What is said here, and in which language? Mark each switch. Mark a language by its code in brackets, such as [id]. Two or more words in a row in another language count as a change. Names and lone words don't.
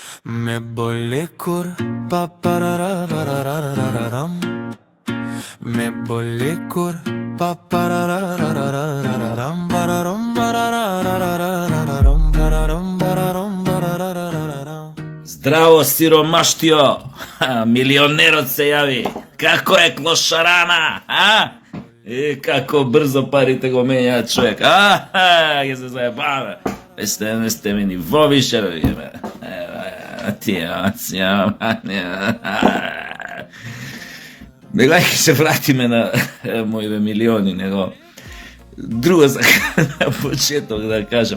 [mk] Me bolle cor pa parararararararam. Me bolle cor pa parararararararam. Bararam bararararararam. Bararam bararam barararararam. Здраво, сиромаштио! Милионерот се јави! Како е клошарана, а? Како брзо парите го менјаат човек, Ќе се заебаме! Не сте ми ни во више, бе! Него ќе се вратиме на моите милиони, него друго сакам на почеток да кажам.